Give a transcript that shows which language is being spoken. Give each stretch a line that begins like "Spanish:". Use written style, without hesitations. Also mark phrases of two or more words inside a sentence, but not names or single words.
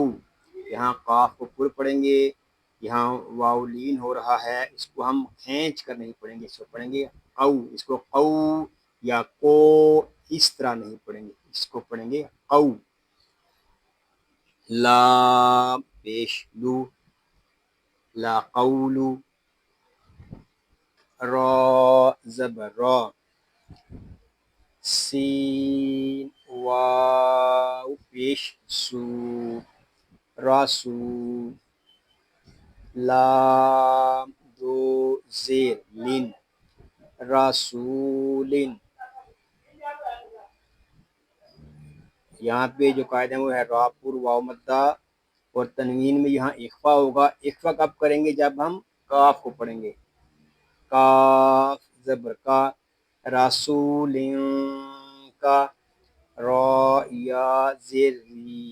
Urdu: یہاں قاف کو پر پڑھیں گے، یہاں واو لین ہو رہا ہے، اس کو ہم کھینچ کر نہیں پڑھیں گے، اس کو پڑھیں گے قو۔ اس کو قو یا کو اس طرح نہیں پڑھیں گے، اس کو پڑھیں گے قو۔ لام پیش لو، لا قولو۔ را زبر را، سین واو پیش سو، راسو۔ لام دو زیر لن، رسولن۔ یہاں پہ جو قاعدہ ہے وہ ہے را پر واو مدہ، اور تنوین میں یہاں اخفا ہوگا۔ اخفا کب کریں گے؟ جب ہم کاف کو پڑھیں گے۔ کاف زبر کا، رسول کا، را یا زیر ری۔